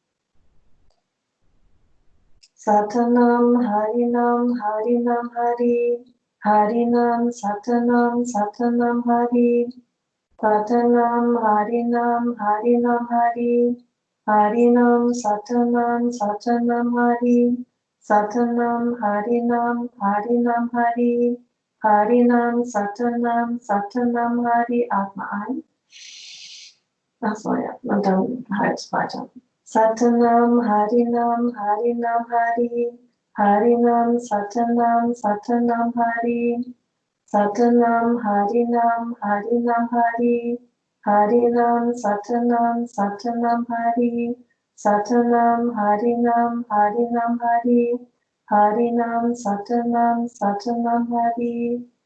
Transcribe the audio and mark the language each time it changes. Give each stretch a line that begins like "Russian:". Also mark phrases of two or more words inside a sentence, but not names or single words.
Sanskrit: सतनाम, हरिनाम, हरिनाम हरि, हरिनाम, सतनाम, सतनाम हरि, सतनाम, हरिनाम, हरिनाम हरि, हरिनाम, सतनाम, सतनाम हरि, सतनाम, हरिनाम, हरिनाम हरि, हरिनाम, सतनाम, सतनाम हरि.
German: Atme ein. Achso, ja, und dann halt weiter.
Sanskrit: सतनाम, हरिनाम, हरिनाम हरि, हरिनाम, सतनाम, सतनाम हरि, सतनाम, हरिनाम, हरिनाम हरि, हरिनाम, सतनाम, सतनाम हरि, सतनाम, हरिनाम, हरिनाम हरि, हरिनाम, सतनाम, सतनाम हरि,